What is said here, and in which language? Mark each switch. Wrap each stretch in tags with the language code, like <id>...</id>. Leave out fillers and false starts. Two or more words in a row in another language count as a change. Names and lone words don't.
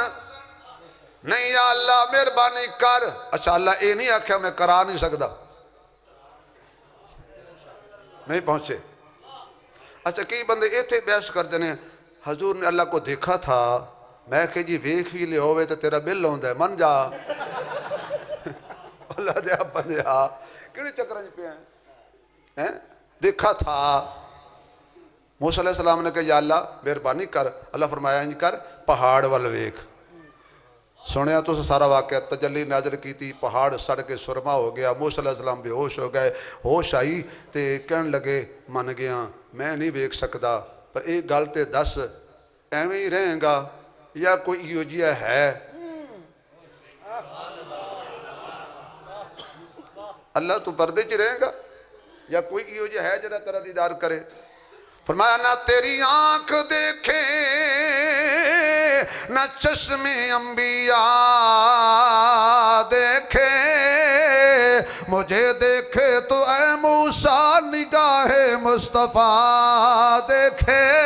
<pa>نہیں یا اللہ مہربانی کر. اچھا اللہ اے نہیں آکھیا میں کرا نہیں سکتا، نہیں پہنچے. اچھا کئی بندے ایتھے بحث کر دینے حضور نے</pa> <ur>اللہ کو دیکھا تھا.</ur> <pa>میں کہ جی ویکھ بھی لے ہوئے تو تیرا بل ہوندا ہے من جا. اللہ دے بندے آ کیڑے چکراں وچ پیا ہیں؟</pa> <ur>دیکھا تھا. موسیٰ علیہ السلام نے کہا یا اللہ مہربانی کر.</ur> <pa>اللہ فرمایا انج کر پہاڑ ول ویکھ. سنیا تو سارا واقعہ</pa> <ur>تجلی نازل کی تھی. پہاڑ سڑ کے سرما ہو گیا. موسیٰ علیہ السلام بے ہوش ہو گئے.</ur> <pa>ہوش آئی تے کہن لگے من گیا میں نہیں ویکھ سکدا پر ایک گل تے دس ایویں ہی رہیں گا یا کوئی ایو جیا ہے؟ اللہ تو پردے چ رہے گا یا کوئی ایو جیا ہے جڑا تیرا دیدار کرے؟</pa> <ur>فرمایا نہ تیری آنکھ دیکھے نہ چشم انبیاء دیکھے، مجھے دیکھے تو اے موسیٰ نگاہ مصطفیٰ دیکھے.</ur>